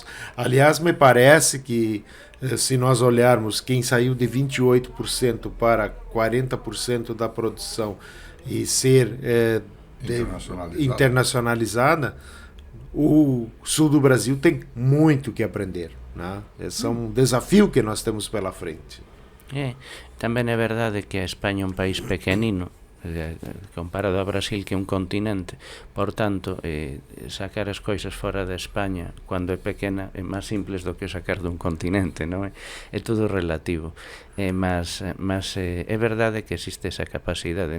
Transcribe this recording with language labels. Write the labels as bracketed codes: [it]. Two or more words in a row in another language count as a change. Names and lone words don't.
[pt] Aliás, me parece que, se nós olharmos quem saiu de 28% para 40% da produção e ser internacionalizada, o sul do Brasil tem muito que aprender, né? Esse é um desafio que nós temos pela frente. [gl] Tamén é verdade que a España é un país pequenino comparado ao Brasil, que é un continente. Por tanto, sacar as coisas fora da España cando é pequena é máis simples do que sacar dun continente, non é? É todo relativo. Mas é verdade que existe esa capacidade.